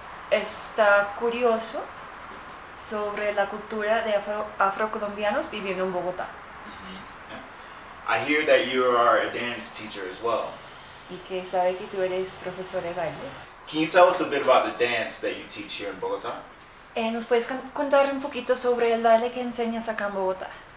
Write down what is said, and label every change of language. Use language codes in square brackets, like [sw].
[es] está curioso sobre la cultura de afrocolombianos viviendo en Bogotá. [en] I hear that you are a dance teacher as well. [es] Y que sabe que tú eres profesor de baile. [en] Can you tell us a bit about the dance that you teach here in Bogotá? [es] ¿Nos puedes contar un poquito sobre el baile que enseñas acá en Bogotá?